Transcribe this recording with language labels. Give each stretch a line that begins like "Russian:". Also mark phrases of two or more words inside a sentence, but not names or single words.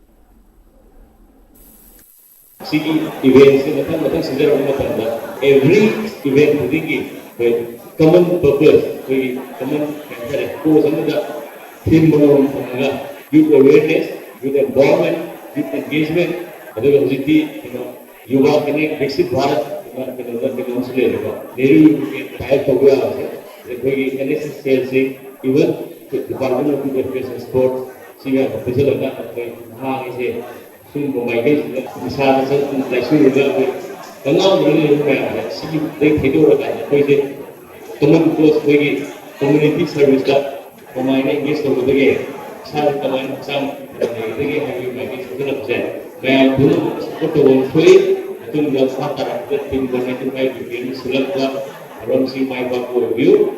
English: City events in the center of every event with common purpose, common cause the theme youth awareness, youth empowerment, youth engagement, Yuva Connect, Brexit Bharat, NSS sales, even the Department of Youth Affairs and Sports,
Manipuri: ꯁꯨꯝꯕ ꯃꯥꯏꯀꯩꯁꯤꯗ ꯏꯁꯥꯗ ꯂꯥꯏꯁꯨꯔꯒ ꯑꯩꯈꯣꯏ ꯀꯪꯉꯥꯎꯅꯂꯩꯔꯤꯕ ꯃꯌꯥꯝꯁꯦ ꯁꯤꯒꯤꯗꯒꯤ ꯊꯩꯗꯣꯛꯑꯀꯥꯟꯗ ꯑꯩꯈꯣꯏꯁꯦ
English: common cause
Manipuri: ꯑꯩꯈꯣꯏꯒꯤ
English: community service
Manipuri: ꯀꯃꯥꯏꯅ ꯑꯦꯡꯒꯦꯖ ꯇꯧꯒꯗꯒꯦ ꯏꯁꯥꯗ ꯀꯃꯥꯏꯅ ꯍꯛꯆꯥꯡ ꯂꯩꯒꯗꯒꯦ ꯍꯥꯏꯕꯒꯤ ꯃꯥꯏꯀꯩ ꯁꯣꯛꯆꯜꯂꯛꯄꯁꯦ ꯃꯌꯥꯝ ꯄꯨꯝꯅꯃꯛ ꯁꯞꯄꯣꯔꯠ ꯇꯧꯕ ꯊꯣꯛꯏ ꯃꯇꯨꯡꯗ ꯃꯈꯥ ꯇꯥꯔꯛꯄꯗ ꯇꯤꯝ 195 ꯒꯦꯝ ꯁꯤꯜꯂꯛꯄ ꯃꯔꯝꯁꯤ ꯃꯥꯏ ꯄꯥꯛꯄ ꯑꯣꯏꯕꯤꯌꯨ.